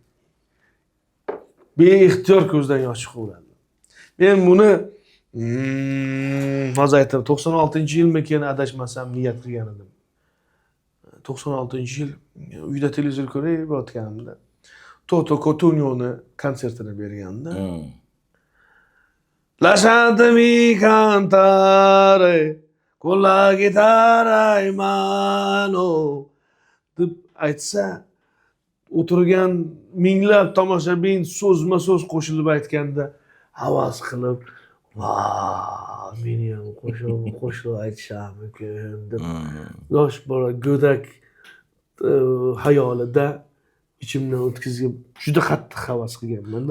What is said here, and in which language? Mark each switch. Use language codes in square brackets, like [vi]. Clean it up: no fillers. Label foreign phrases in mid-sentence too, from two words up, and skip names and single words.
[uz] Beixtiyor ko'zdan yosh chiqaveradi. Men buni hozir aytdim, 96-yilmikan adashmasam niyat qilgan edim. 96-yil uyda televizor ko'rayotganimda Toto Cotugno'ni konsertini berganda. [it] Lasciatemi cantare con la chitarra in mano [uz] deb aytsa, o'tirgan minglab tomoshabin so'zma-so'z qo'shilib aytganda havas qilib, "Vau, meni ham qo'shib aytisharmikin" deb yosh bola go'dak hayolida ichimdan o'tkazib juda qattiq havas qilganman-da.